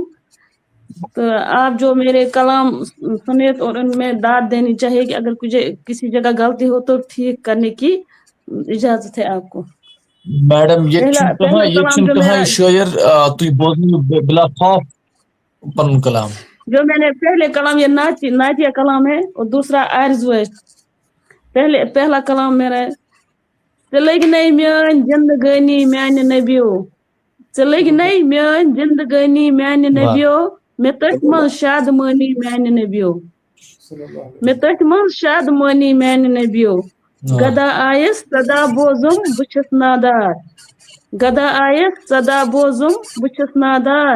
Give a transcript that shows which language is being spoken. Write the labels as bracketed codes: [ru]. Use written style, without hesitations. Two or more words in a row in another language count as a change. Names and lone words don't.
[ur] تو آپ جو میرے کلام سنے تو ان میں داد دینی چاہیے کہ اگر کسی جگہ غلطی ہو تو ٹھیک کرنے کی اجازت ہے آپ کو. میڈم یہ پہلا کلام جو کہاں میرا [ks] شاعر تھی بوزنی بلا خوف پن کلام. [ur] جو میں نے پہلے کلام یہ نعتیہ کلام ہے، اور دوسرا آرزو ہے. پہلا کلام میرا ہے. [ks] ژٕ نہیں میٲنۍ زندگٲنی میانہِ نبیو. ژٕ نہیں میٲنۍ زندگٲنی میانہِ واہ نبیو. مےٚ تٔتھۍ منٛز شادمٲنی میانہِ نبیو. مےٚ تٔتھۍ منٛز شادمٲنی میانہِ نبیو. واہ. گدا آیس سدا بوزم بہٕ چھُس نادار. گدا آیس سدا بوزم بہٕ چھُس نادار.